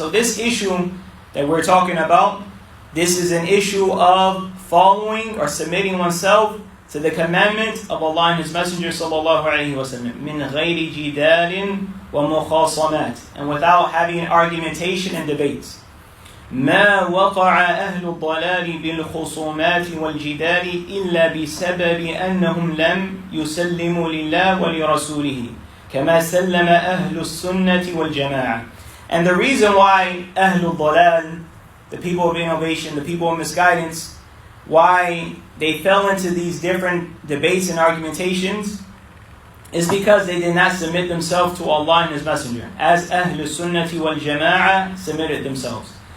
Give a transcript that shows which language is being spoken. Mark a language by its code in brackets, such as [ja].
[en] So this issue that we're talking about, this is an issue of following or submitting oneself to the commandment of Allah and His Messenger sallallahu alaihi wasallam, [ar] min ghayri jidalin wa mukhasamat, [en] and without having argumentation and debates. [ar] ما وقع أهل الضلال بالخصومات والجدال إلا بسبب أنهم لم يسلموا لله ولرسوله كما سلم أهل السنة والجماعة. [en] And the reason why Ahlul Dalal, the people of innovation, the people of misguidance, why they fell into these different debates and argumentations is because they did not submit themselves to Allah and His Messenger, as Ahlus-Sunnah wal-Jama'ah submitted themselves.